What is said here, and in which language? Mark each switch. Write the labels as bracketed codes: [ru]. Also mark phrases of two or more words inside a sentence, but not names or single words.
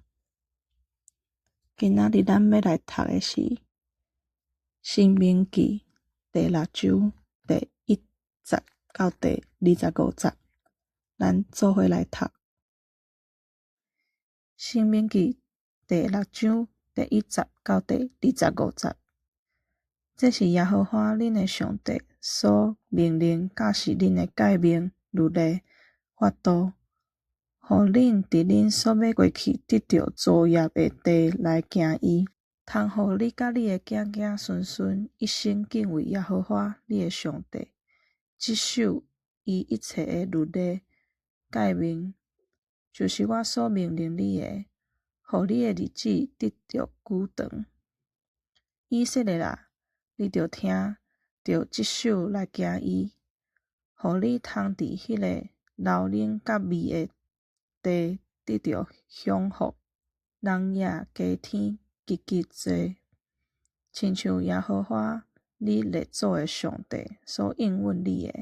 [nan] 今仔日咱要来读的是《申命记》第6章第1节到第25节，咱做伙来读《申命記》第6章第1節到第25節。這是耶和華恁的上帝所命令教示恁的誡命、律例、法度，互恁佇恁所要過去得到作業的地來行伊，通互你甲你的子子孫孫一生敬畏耶和華你的上帝，執守伊一切的律例、誡命，就是我所命令你的，互你的日子得到久長。以色列啊，你着聽，着執守來行伊，互你通佇迄個流奶甲蜜的地得到享福，人也加添極多，親像耶和華你列祖的上帝所應允你的。